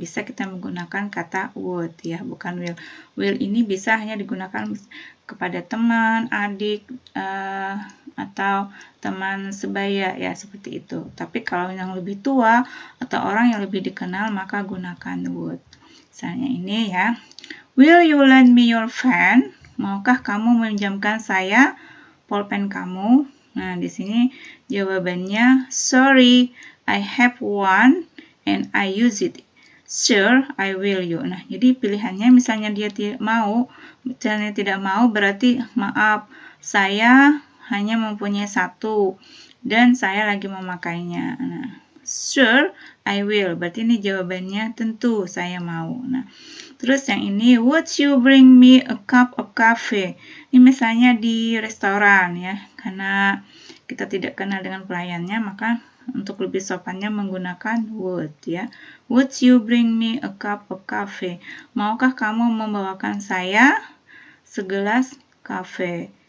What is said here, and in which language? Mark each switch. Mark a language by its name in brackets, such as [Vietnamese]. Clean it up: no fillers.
[Indonesian] Bisa kita menggunakan kata would ya, bukan will. Will ini bisa hanya digunakan kepada teman, adik, atau teman sebaya ya, seperti itu. Tapi kalau yang lebih tua atau orang yang lebih dikenal, maka gunakan would. Misalnya ini ya, [English] will you lend me your pen? [Indonesian] Maukah kamu meminjamkan saya pulpen kamu? Nah, di sini jawabannya [English] sorry, I have one and I use it. Sure, I will you. [Indonesian] Nah, jadi pilihannya misalnya dia tidak mau, misalnya tidak mau berarti maaf, saya hanya mempunyai satu dan saya lagi memakainya. Nah, [English] sure, I will. [Indonesian] Berarti ini jawabannya tentu saya mau. Nah, terus yang ini, [English] would you bring me a cup of coffee? [Indonesian] Ini misalnya di restoran ya, karena kita tidak kenal dengan pelayannya, maka untuk lebih sopannya menggunakan would ya. [English] Would you bring me a cup of coffee? [Indonesian] Maukah kamu membawakan saya segelas kafe?